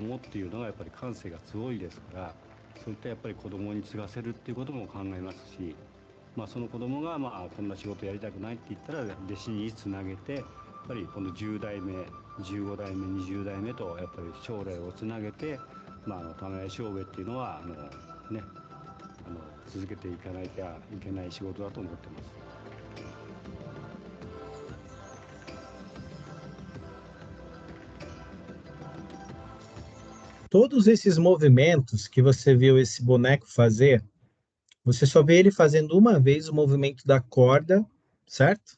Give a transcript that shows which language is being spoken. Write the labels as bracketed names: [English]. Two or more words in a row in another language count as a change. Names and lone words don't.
[Japanese] 供っていうのがやっぱり感性が強いですから、そういったやっぱり子供に継がせるっていうことも考えますし、 その子供がこんな仕事やりたくないって言ったら弟子につなげて、やっぱりこの10代目15代目20代目とやっぱり将来をつなげて、玉屋商兵衛っていうのはね、続けていかなきゃいけない仕事だと思ってます。 [Portuguese] Todos esses movimentos que você viu esse boneco fazer, você só vê ele fazendo uma vez o movimento da corda, certo?